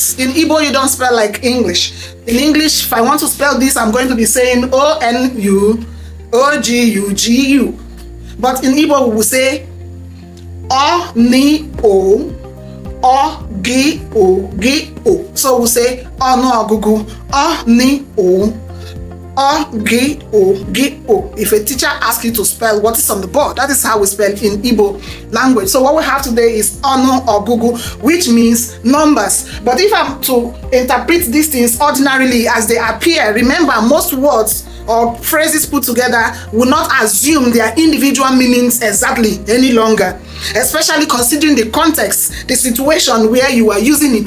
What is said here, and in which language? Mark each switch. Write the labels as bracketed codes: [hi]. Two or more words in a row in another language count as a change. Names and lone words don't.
[en] In Igbo, you don't spell like English. In English, if I want to spell this, I'm going to be saying O-N-U-O-G-U-G-U. But in Igbo, we will say [ig] O-Ni-O, O-G-O-G-O. [en] So we'll say onuogugu, [ig] O-Ni-O, O-G-O-G-O. [en] If a teacher asks you to spell what is on the board, that is how we spell in Igbo language. So what we have today is onuogugu, which means numbers. But if I'm to interpret these things ordinarily as they appear, remember most words or phrases put together will not assume their individual meanings exactly any longer, especially considering the context, the situation where you are using it.